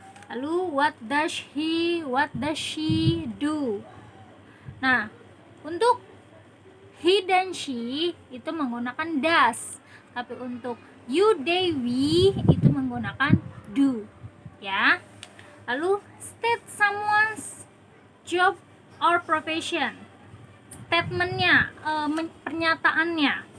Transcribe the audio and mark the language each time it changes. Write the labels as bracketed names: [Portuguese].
[English] Lalu what does he, what does she do. [Indonesian] Nah, untuk he dan she itu menggunakan does, tapi untuk you, they, we itu menggunakan do, ya. [English] Lalu state someone's job or profession. [Indonesian] Statementnya, pernyataannya.